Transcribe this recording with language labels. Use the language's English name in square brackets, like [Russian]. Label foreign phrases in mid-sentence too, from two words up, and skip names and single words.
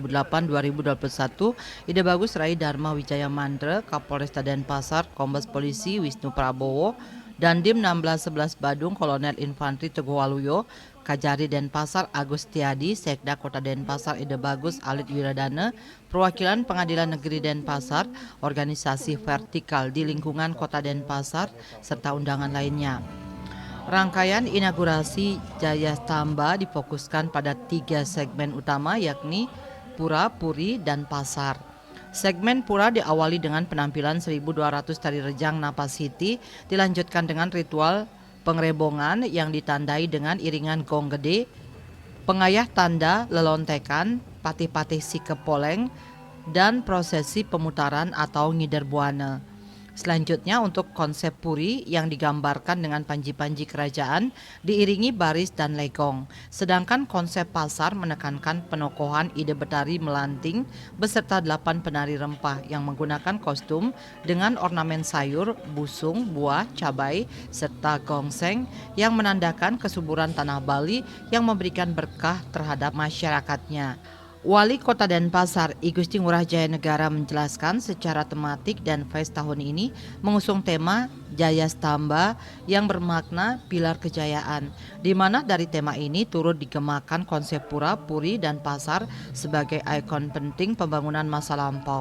[Indonesian] 2008-2021, Ide Bagus Rai Dharma Wijaya Mandra, Kapolresta Denpasar, Kombes Polisi Wisnu Prabowo, Dandim 1611 Badung, Kolonel Infantri Teguh Waluyo, Kajari Denpasar Agus Tiadi, Sekda Kota Denpasar Ide Bagus Alit Wiradana, perwakilan Pengadilan Negeri Denpasar, organisasi vertikal di lingkungan Kota Denpasar, serta undangan lainnya. Rangkaian inaugurasi Jaya Stambe difokuskan pada 3 segmen utama, yakni Pura, Puri, dan Pasar. Segmen Pura diawali dengan penampilan 1.200 tari rejang Napasiti, dilanjutkan dengan ritual pengrebongan yang ditandai dengan iringan gong gede, pengayah tanda lelontekan, patih-patih sikepoleng, dan prosesi pemutaran atau ngider buana. Selanjutnya untuk konsep Puri yang digambarkan dengan panji-panji kerajaan diiringi baris dan legong. Sedangkan konsep Pasar menekankan penokohan ide betari melanting beserta 8 penari rempah yang menggunakan kostum dengan ornamen sayur, busung, buah, cabai, serta gongseng yang menandakan kesuburan tanah Bali yang memberikan berkah terhadap masyarakatnya. Wali Kota Denpasar, I Gusti Ngurah Jaya Negara menjelaskan secara tematik Denfest tahun ini mengusung tema Jaya Stambe yang bermakna pilar kejayaan, di mana dari tema ini turut digemakan konsep Pura, Puri, dan Pasar sebagai ikon penting pembangunan masa lampau.